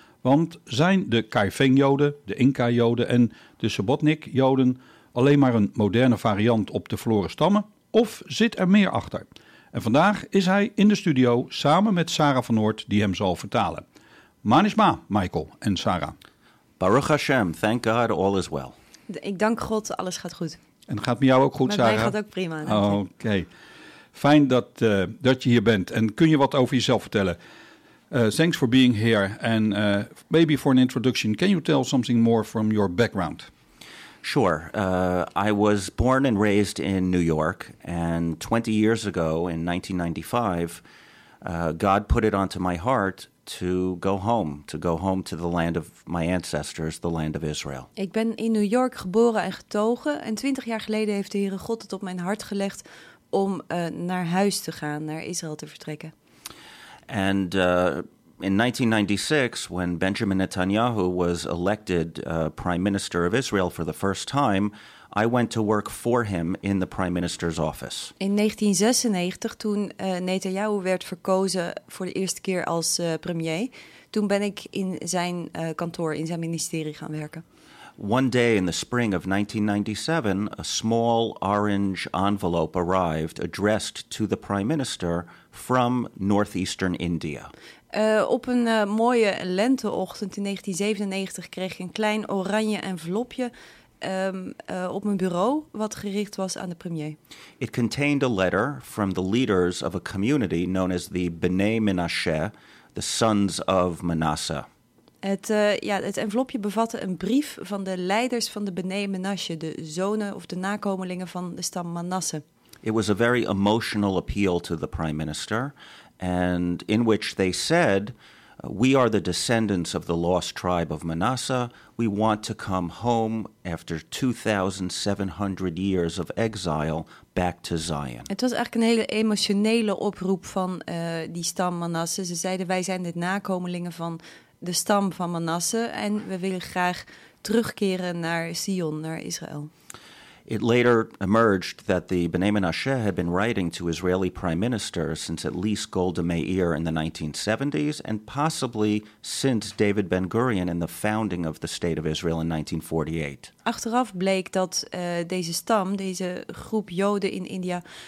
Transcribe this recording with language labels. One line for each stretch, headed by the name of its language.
Dutch: Want zijn de Kaifeng-Joden, de Inca-Joden en de Sobotnik-Joden alleen maar een moderne variant op de verloren stammen? Of zit er meer achter? En vandaag is hij in de studio samen met Sarah van Noort, die hem zal vertalen. Manishma, Michael en Sarah.
Hebrew: Baruch Hashem,
English: thank God, all is well.
Dutch: Ik dank God, alles gaat goed. En gaat met jou ook goed, met Sarah? Met mij gaat ook prima. Oké. Fijn dat je hier bent. En kun je wat over jezelf vertellen?
English: Thanks for being here. And maybe for an introduction, can you tell something more from your background? Sure. I was born and raised in New York, and 20 years ago, in 1995, God put it onto my heart to go home to the land of my ancestors, the land of Israel.
Dutch: Ik ben in New York geboren en getogen, en 20 jaar geleden heeft de Heere God het op mijn hart gelegd om naar huis te gaan, naar Israël te vertrekken.
English: And in 1996, when Benjamin Netanyahu was elected Prime Minister of Israel for the first time, I went to work for him in the Prime Minister's office.
Dutch: In 1996, toen Netanyahu werd verkozen voor de eerste keer als premier, toen ben ik in zijn kantoor, in zijn ministerie gaan werken.
English: One day in the spring of 1997, a small orange envelope arrived addressed to the Prime Minister from northeastern India.
Dutch: Op een mooie lenteochtend in 1997 kreeg ik een klein oranje envelopje op mijn bureau, wat gericht was aan de premier.
English: It contained a letter from the leaders of a community known as the Bnei Menashe, the Sons of Manasseh.
Dutch: Het envelopje bevatte een brief van de leiders van de Bnei Menashe, de zonen of de nakomelingen van de stam Manasseh.
English: It was a very emotional appeal to the Prime Minister. And in which they said, we are the descendants of the lost tribe of Manasseh. We want to come home after 2,700 years of exile back to Zion.
Dutch: Het was eigenlijk een hele emotionele oproep van die stam Manasseh. Ze zeiden, wij zijn de nakomelingen van de stam van Manasseh. En we willen graag terugkeren naar Zion, naar Israël.
English: It later emerged that the Bnei Menashe had been writing to Israeli prime ministers since at least Golda Meir in the 1970s and possibly since David Ben-Gurion and the founding of the State of Israel in 1948.
Dutch: Achteraf bleek dat deze stam, deze groep Joden in India,